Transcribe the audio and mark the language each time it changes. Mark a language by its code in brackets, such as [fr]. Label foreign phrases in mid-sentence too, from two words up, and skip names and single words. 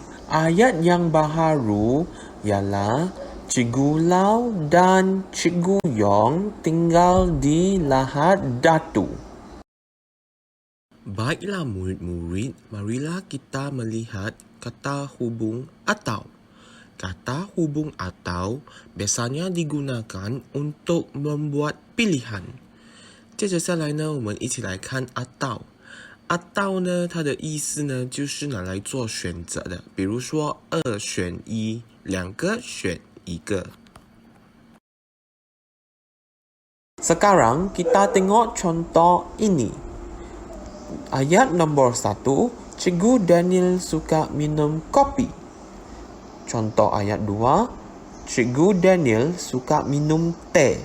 [ms] Ayat yang baharu ialah Cikgu Lau dan Cikgu Yong tinggal di Lahad Datu. Baiklah murid-murid, marilah kita melihat kata hubung atau. Kata hubung atau biasanya digunakan untuk membuat pilihan. [zh] 接着下来呢，我们一起来看 atau。atau 呢，它的意思呢，就是拿来做选择的，比如说2选1，两个选一个。 [ms] Sekarang kita tengok contoh ini. Ayat nombor 1, Cikgu Daniel suka minum kopi. Contoh ayat 2, Cikgu Daniel suka minum teh.